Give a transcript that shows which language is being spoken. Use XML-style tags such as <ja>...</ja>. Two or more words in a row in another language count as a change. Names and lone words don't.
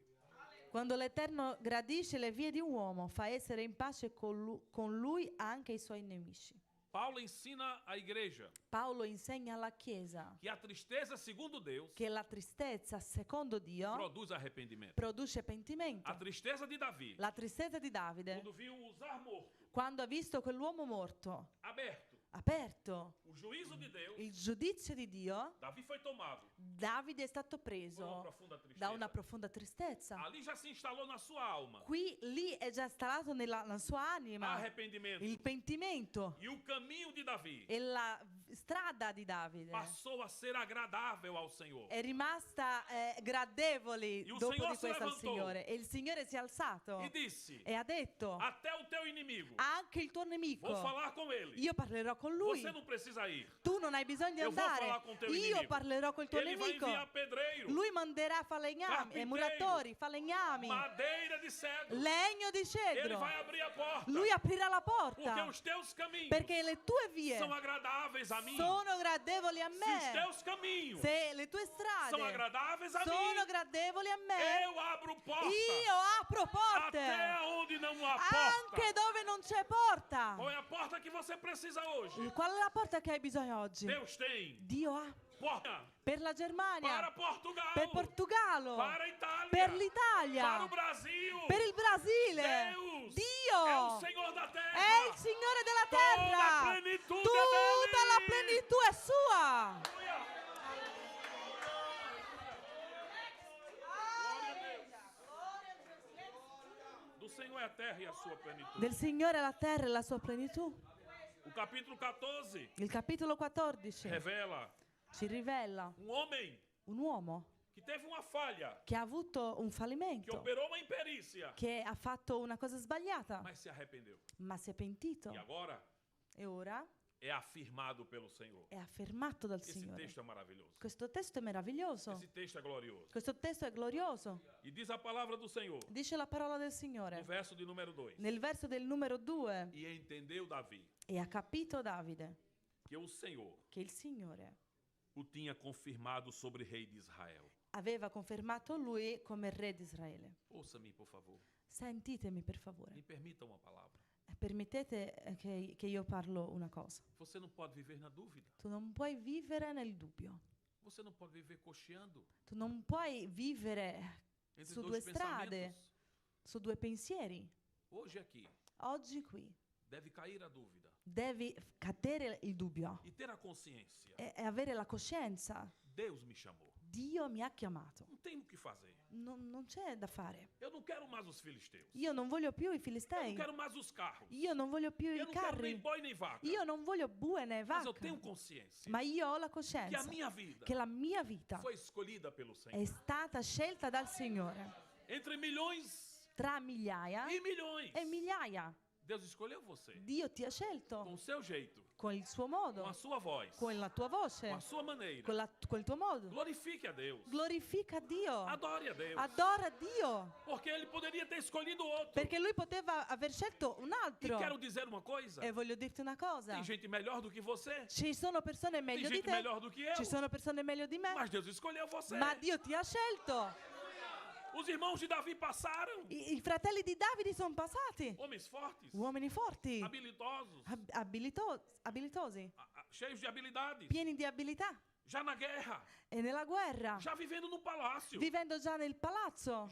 <it>Quando l'Eterno gradisce le vie di un uomo, fa essere in pace con lui anche i suoi nemici.</it> <pt>Paulo ensina à igreja</pt> <it>Paolo insegna alla Chiesa</it> <pt>que a tristeza, segundo Deus,</pt> <it>che la tristezza, secondo Dio,</it> <pt>produz arrependimento.</pt> <it>produce pentimento.</it> <pt>A tristeza de Davi,</pt> <it>La tristezza di Davide,</it> <pt>quando viu Uzar morto,</pt> <it>quando ha visto quell'uomo morto,</it> <pt>aberto,</pt> <it>aperto</it> <pt>o juízo de Deus,</pt> <it>il giudizio di Dio,</it> <pt>Davi foi tomado</pt> <it>Davide è stato</it> <pt>por uma</pt> <it>preso</it> <pt>profunda</pt> <it>da</it> <pt>tristeza.</pt> <it>una profonda tristezza.</it> <pt>Ali já se instalou na sua alma</pt> <it>Lì è già installato nella sua anima</it> <pt>arrependimento.</pt> <it>il pentimento</it> <pt>E o caminho de Davi</pt> <it>e la strada di Davide</it> <pt>passou a ser agradável ao Senhor.</pt> <it>è rimasta gradevole</it> <pt>E o</pt> <it>dopo Signore di si questo al levantò. Signore, e il Signore si è alzato</it> <pt>E disse:</pt> <it>e ha detto:</it> <pt>até o teu inimigo,</pt> <it>anche il tuo nemico,</it> <pt>vou falar com ele.</pt> <it>io parlerò con lui.</it> <pt>Você não precisa ir.</pt> <it>Tu non hai bisogno di</it> <pt>Eu vou</pt> <it>andare,</it> <pt>falar com teu</pt> <it>io</it> <pt>inimigo.</pt> <it>parlerò col tuo</it> <pt>Ele vai</pt> <it>nemico.</it> <pt>enviar pedreiro,</pt> <it>Lui manderà falegnami,</it> <pt>Carpinteiro.</pt> <it>muratori, falegnami,</it> <pt>madeira de cedro.</pt> <it>legno di</it> <pt>Ele</pt> <it>cedro.</it> <pt>vai abrir a porta.</pt> <it>Lui aprirà la</it> <pt>Porque</pt> <it>porta,</it> <pt>os teus caminhos</pt> <it>perché le tue vie</it> <pt>são agradáveis a mim.</pt> <it>sono gradevoli a</it> <pt>Se os</pt> <it>me.</it> <pt>teus caminhos</pt> <it>Se le tue</it> <pt>são</pt> <it>strade</it> <pt>agradáveis a</pt> <it>sono</it> <pt>mim,</pt> <it>gradevoli a me,</it> <pt>eu abro porta</pt> <it>io apro porte</it> <pt>até onde não há porta.</pt> <it>anche dove non c'è porta.</it> <pt>Qual é a porta que você precisa hoje?</pt> <it>Qual è la porta che hai bisogno oggi?</it> <pt>Deus tem</pt> <it>Dio ha</it> <pt>porta</pt> <it>per la Germania,</it> <pt>para Portugal,</pt> <it>per Portogallo,</it> <pt>para a Itália,</pt> <it>per l'Italia,</it> <pt>para o Brasil.</pt> <it>per il Brasile.</it> <pt>Deus</pt> <it>Dio</it> <pt>é o Senhor da terra.</pt> <it>è il Signore della</it> <pt>Toda a</pt> <it>terra.</it> <pt>plenitude</pt> <it>Tutta la</it> <pt>dele.</pt> <it>plenitù è sua.</it> <pt>Do Senhor é a terra e a sua plenitude.</pt> <it>Del Signore la terra e la sua plenitù.</it> <pt>O capítulo 14</pt> <it>Il capitolo 14</it> <pt>revela</pt> <it>ci rivela</it> <pt>homem</pt> <it>un uomo</it> <pt>que teve uma falha,</pt> <it>che ha avuto un</it> <pt>que</pt> <it>fallimento,</it> <pt>operou uma imperícia,</pt> <it>che ha fatto una cosa sbagliata,</it> <pt>mas se arrependeu.</pt> <it>ma si è pentito</it> <pt>E agora</pt> <it>e ora</it> <pt>é afirmado pelo Senhor.</pt> <it>è affermato dal</it> <pt>Esse</pt> <it>Signore.</it> <pt>texto é maravilhoso.</pt> <it>Questo testo è meraviglioso.</it> <pt>Esse texto é glorioso.</pt> <it>Questo testo è glorioso.</it> <pt>E diz a palavra do Senhor,</pt> <it>Dice la parola del</it> <pt>no</pt> <it>Signore</it> <pt>verso de número 2.</pt> <it>nel verso del numero 2.</it> <pt>E entendeu Davi</pt> <it>E ha capito Davide</it> <pt>que o Senhor</pt> <it>che il Signore</it> <pt>o tinha confirmado sobre rei de Israel.</pt> <it>aveva confermato lui come re di Israele.</it> <pt>Ouça-me, por favor.</pt> <it>Sentitemi per favore.</it> <pt>Me permita uma palavra.</pt> <it>Permettete che io parlo una cosa.</it> <pt>Você não pode viver na dúvida.</pt> <it>Tu non puoi vivere nel dubbio.</it> <pt>Você não pode viver cocheando</pt> <it>Tu non puoi vivere</it> <pt>entre</pt> <it>su due</it> <pt>dois</pt> <it>strade,</it> <pt>pensamentos.</pt> <it>su due pensieri.</it> <pt>Hoje aqui</pt> <it>Oggi qui</it> <pt>deve cair a dúvida</pt> <it>devi cadere il dubbio</it> <pt>e ter a consciência.</pt> <it>e avere la coscienza.</it> <pt>Deus me chamou.</pt> <it>Dio mi ha chiamato.</it> <pt>Não tem o que fazer.</pt> <it>Non c'è da fare.</it> <pt>Eu não quero mais os filisteus.</pt> <it>Io non voglio più i</it> <pt>Eu não</pt> <it>filistei.</it> <pt>quero mais os carros.</pt> <it>Io non voglio più</it> <pt>Eu</pt> <it>i</it> <pt>não quero nem</pt> <it>carri.</it> <pt>boi nem vaca.</pt> <it>Io non voglio bue né</it> <pt>Mas eu</pt> <it>vacca.</it> <pt>tenho consciência</pt> <it>Ma io ho la</it> <pt>que a</pt> <it>coscienza</it> <pt>minha vida</pt> <it>che la mia vita</it> <pt>foi escolhida pelo Senhor.</pt> <it>è stata scelta dal Signore.</it> <pt>Entre milhões</pt> <it>Tra migliaia</it> <pt>e milhões.</pt> <it>e migliaia.</it> <pt>Deus escolheu você.</pt> <it>Dio ti ha</it> <pt>Com</pt> <it>scelto</it> <pt>o seu jeito,</pt> <it>con il suo</it> <pt>com</pt> <it>modo,</it> <pt>a sua voz,</pt> <it>con la tua voce,</it> <pt>com a sua maneira.</pt> <it>col tuo modo.</it> <pt>Glorifique a Deus.</pt> <it>Glorifica Dio.</it> <pt>Adore a Deus.</pt> <it>Adora Dio.</it> <pt>Porque Ele poderia ter escolhido outro.</pt> <it>Perché lui poteva aver scelto un</it> <pt>E</pt> <it>altro.</it> <pt>quero dizer uma coisa.</pt> <it>E voglio dirti una cosa.</it> <pt>Tem gente melhor do que você.</pt> <it>Ci sono persone</it> <pt>Tem</pt> <it>meglio di</it> <pt>gente</pt> <it>te.</it> <pt>melhor do que eu.</pt> <it>Ci sono persone meglio di me.</it> <pt>Mas Deus escolheu você.</pt> <it>Ma Dio ti ha scelto.</it> <pt>Os irmãos de Davi passaram.</pt> <it>I fratelli di Davide sono passati.</it> <pt>Homens fortes,</pt> <it>Uomini forti,</it> <pt>habilidosos,</pt> <it>abilitosi,</it> <pt>cheios de habilidades.</pt> <it>pieni di abilità.</it> <pt>Já na guerra.</pt> <it>E nella guerra,</it> <pt>Já vivendo no palácio.</pt> <it>vivendo già nel palazzo,</it>